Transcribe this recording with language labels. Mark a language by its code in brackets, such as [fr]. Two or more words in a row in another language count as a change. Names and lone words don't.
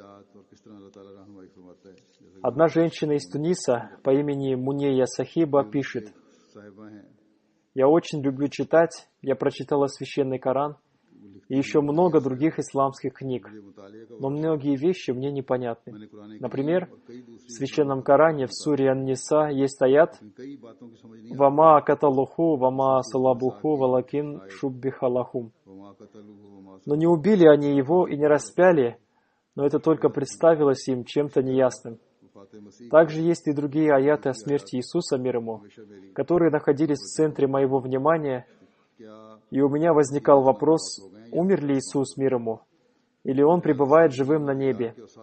[ru] Одна женщина из Туниса по имени Мунея Сахиба пишет: «Я очень люблю читать, я прочитала Священный Коран и еще много других исламских книг, но многие вещи мне непонятны. Например, в Священном Коране в суре Ан-Ниса есть аят [ar] «وما قتلوه وما صلبوه ولكن شبه لهم». [ru] Но не убили они его и не распяли, но это только представилось им чем-то неясным. Также есть и другие аяты о смерти Иисуса, мир ему, которые находились в центре моего внимания, и у меня возникал вопрос, умер ли Иисус, мир ему, или Он пребывает живым на небе.